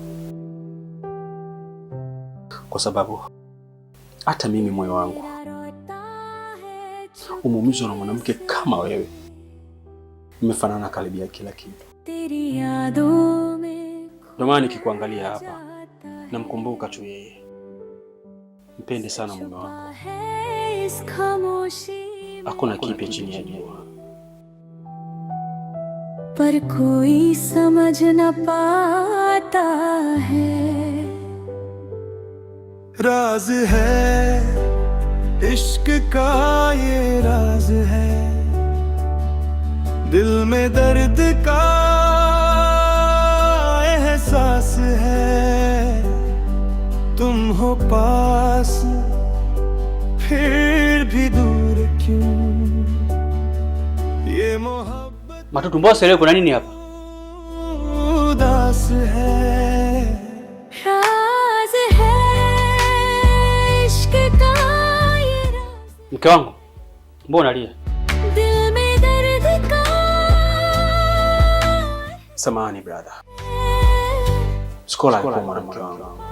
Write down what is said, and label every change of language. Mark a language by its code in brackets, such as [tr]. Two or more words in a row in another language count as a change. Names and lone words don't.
[sw] kwa sababu hata mimi moyo wangu umeumizwa na mwanamke kama wewe. Mmefanana karibia kila kitu. Ndio maana nikikuangalia hapa namkumbuka tu yeye. Mpende sana mume wako. Hakuna kipya chini ya jua. [hi] पर कोई समझ न पाता है, राज है इश्क का ये राज है, दिल में दर्द का एहसास है, तुम हो पास फिर भी दूर क्यों, ये मोहब्बत [sw] Matoto, mbona sielewi kuna nini hapa? [hi] उदास है, राज है इश्क का ये राज, [sw] Mke wangu, mbona unalia? [hi] दिल में दर्द का। [sw] Samahani brother. Skola alikuwa mwanamke wangu.